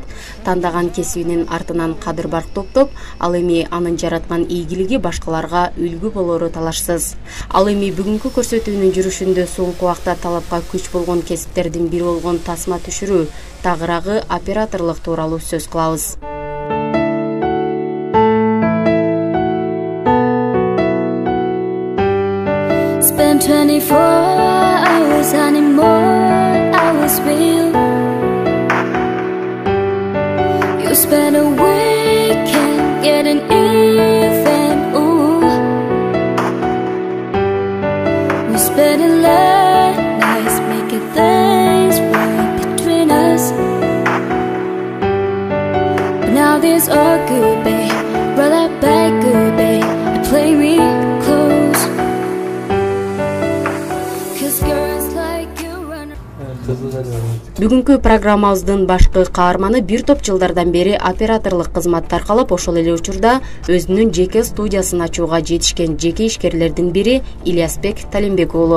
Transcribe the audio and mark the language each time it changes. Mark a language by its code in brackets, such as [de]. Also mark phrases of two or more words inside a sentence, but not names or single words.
[ky] Тандаган кесибинин артынан кадыр-барк топтоп, ал эми анын жараткан ийгилиги башкаларга үлгү болору талашсыз. Ал эми бүгүнкү көрсөтүүнүн жүрүшүндө соңку убакта талапка күч болгон кесиптердин бири болгон тасма түшүрүү, тагыраагы операторлук тууралуу сөз кылабыз. [en] Spend 24 hours, I need more hours with you. You spend a weekend getting even, ooh. We spend a late nights making things right between us. But now this all good, babe. Roll that back good, babe, and play me close. [ky] Бүгүнкү программабыздын башкы каарманы бир топ жылдардан бери операторлук кызматты аркалап, ошол эле учурда өзүнүн жеке студиясын ачууга жетишкен жеке ишкерлердин бири Ильясбек Талимбек уулу.